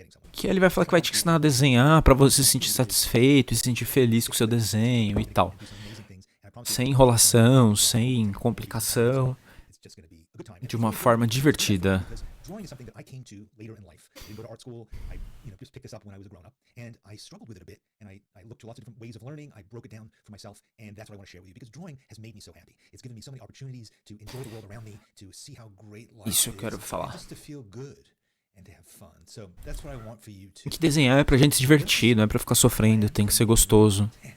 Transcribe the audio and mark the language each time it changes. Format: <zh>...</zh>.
<pt>Que ele vai falar que vai te ensinar a desenhar pra você se sentir satisfeito e se sentir feliz com o seu desenho e tal. Sem enrolação, sem complicação, de uma forma divertida.</pt> <en>Drawing is something that I came to later in life. I didn't go to art school. I just picked this up when I was a grown up, and I struggled with it a bit. And I looked to lots of different ways of learning. I broke it down for myself, and that's what I want to share with you because drawing has made me so happy. It's given me so many opportunities to enjoy the world around me, to see how great life is, just to feel good and to have fun. So that's what I want for you too.</en> <pt>Que desenhar é pra gente se divertir, não é pra ficar sofrendo. Tem que ser gostoso.</pt>